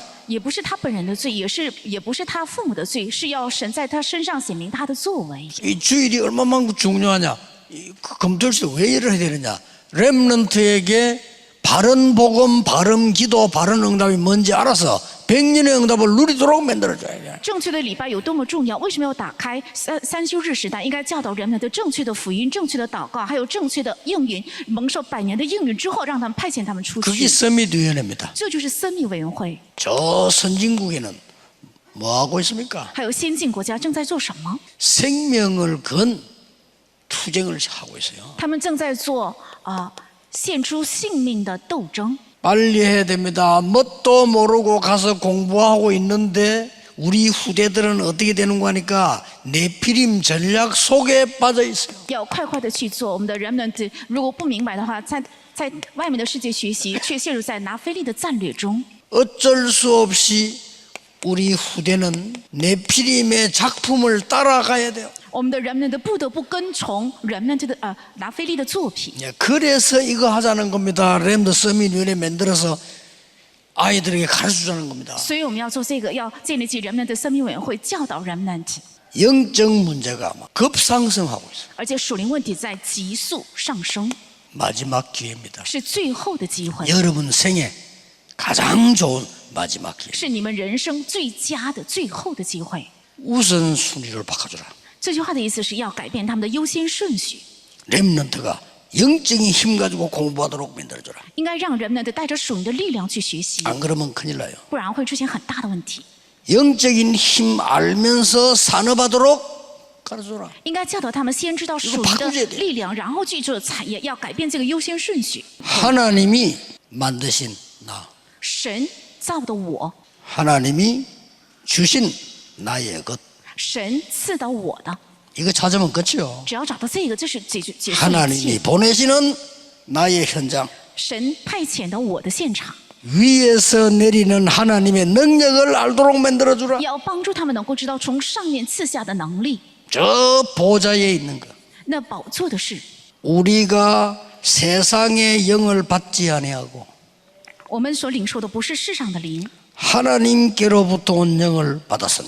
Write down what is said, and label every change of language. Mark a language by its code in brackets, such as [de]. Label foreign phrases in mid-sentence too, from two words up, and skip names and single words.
[zh] 也不是他本人的罪，也不是他父母的罪，是要神在他身上显明他的作为。 [ko] 이 주일이 얼마만큼 중요하냐? 검토할 때 왜 일을 해야 되느냐? 렘넌트에게 바른 복음, 바른 기도, 바른 응답이 뭔지 알아서 100년의 응답을 누리도록 만들어줘야 돼. [zh] 正确的礼拜有多么重要？为什么要打开三休日时代？应该教导人们的正确的福音、正确的祷告，还有正确的应允，蒙受100年的应允之后，让他们派遣他们出 [ko] 그게 [zh] 去。 [ko] 서밋위원회입니다. [zh] 这就是生命委员会。 [ko] 저 선진국에는 뭐 하고 있습니까? [zh] 还有先进国家正在做什么？ [ko] 생명을 건 투쟁을 하고 있어요. [zh] 他们正在做献出性命的斗争。 [ko] 빨리 해야 됩니다. 뭣도 모르고 가서 공부하고 있는데 우리 후대들은 어떻게 되는 거니까 네피림 전략 속에 빠져 있어요. [zh] 要快快的去做。我们的人们如果不明白的话，在外面的世界学习，却陷入在拿非利的战略中。 [ko] 어쩔 수 없이 우리 후대는 네피림의 작품을 따라가야 돼요. [zh] 我们的人们不得不跟从人们拿非利的作品。 [ko] 그래서 이거 하자는 겁니다. 렘더 서밋위원회 만들어서 아이들에게 가르쳐주자는 겁니다. [zh] 所以我们要做这个，要建立起人们的生命委员会，教导人们。 [ko] 영적 문제가 막 급상승하고 있어요. [zh] 而且属灵问题在急速上升， [ko] 마지막 기회입니다. [zh] 是最后的机会， [ko] 여러분 생애 가장 좋은 마지막 기회. [zh] 是你们人生最佳的最后的机会。 [ko] 우선순위를 바꿔주라. [zh] 这句话的意思是要改变他们的优先顺序， [ko] 렘넌트가 영적인 힘 가지고 공부하도록 만들어줘라. [zh] 应该让人们带着属灵的力量去学习， [ko] 안 그러면 큰일 나요. [zh] 不然会出现很大的问题。 [ko] 영적인 힘 알면서 산업하도록 가르쳐라. [zh] 应该教导他们先知道属灵的力量，然后去做产业，要改变这个优先顺序。 [ko] 하나님이 만드신 나, [zh] 神造的我， [ko] 하나님이 주신 나의 것, [zh] 神赐的我的， [ko] 이거 찾으면 끝이요. [zh] 只要找到这个，就是解束一 [ko] 하나님이 [zh] 切。 [ko] 보내시는 나의 현장, [zh] 神派遣的我的现场， [ko] 위에서 내리는 하나님의 능력을 알도록 만들어주라. [zh] 要帮助他们能够知道从上面赐下的能力。 [ko] 저 보좌에 있는 것, [zh] 那宝座的事， [ko] 우리가 세상의 영을 받지 아니하고 我们所领受的不是世上的灵， 하나님께로부터 온 영을 받았으니